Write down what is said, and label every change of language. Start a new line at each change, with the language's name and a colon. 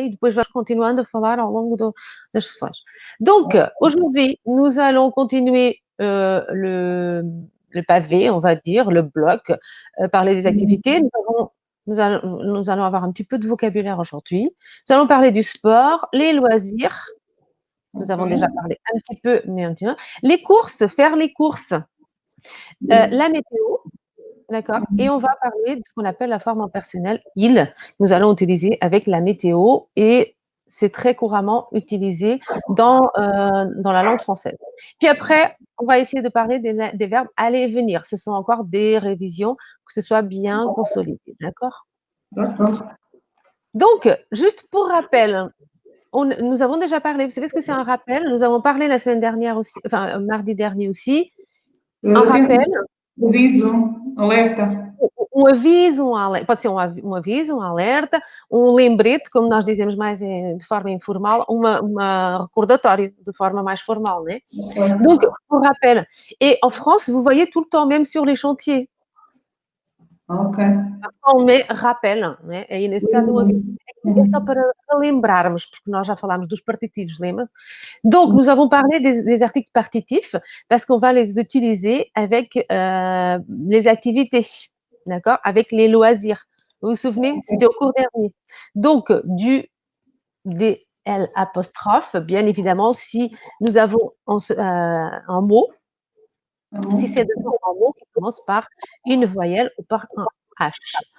Portuguese: E depois vais continuando a falar ao longo das sessões.
French: Donc, aujourd'hui, nous allons continuer le pavé, on va dire, le bloc, parler des activités. Nous allons avoir un petit peu de vocabulaire aujourd'hui. Nous allons parler du sport, les loisirs. Nous avons déjà parlé un petit peu, mais un petit peu. Les courses, faire les courses. La météo, d'accord? Et on va parler de ce qu'on appelle la forme impersonnelle il. Nous allons utiliser avec la météo et c'est très couramment utilisé dans la langue française. Puis après, on va essayer de parler des verbes aller et venir. Ce sont encore des révisions, que ce soit bien consolidé, d'accord? D'accord. Donc, juste pour rappel, nous avons déjà parlé, vous savez ce que c'est un rappel? Nous avons parlé la semaine dernière aussi, enfin mardi dernier aussi. Un rappel.
Portuguese: Aviso, alerta. Um aviso, um alerta, pode ser um aviso, um alerta, um lembrete, como nós dizemos mais de forma informal, uma recordatório de forma mais formal, né?
French: Donc, un rappel. Et en France, vous voyez tout le temps, même sur les chantiers. Ok. On met rappel,
Portuguese: né? Aí nesse caso um aviso. É só para lembrarmos, porque nós já falámos dos partitifs, lembra-se?
French: Donc, nous avons parlé des articles partitifs parce qu'on va les utiliser avec les activités, d'accord? Avec les loisirs. Vous vous souvenez? C'était au cours dernier. Donc, des L apostrophe, bien évidemment, si nous avons un mot, si c'est un mot qui commence par une voyelle ou par un H.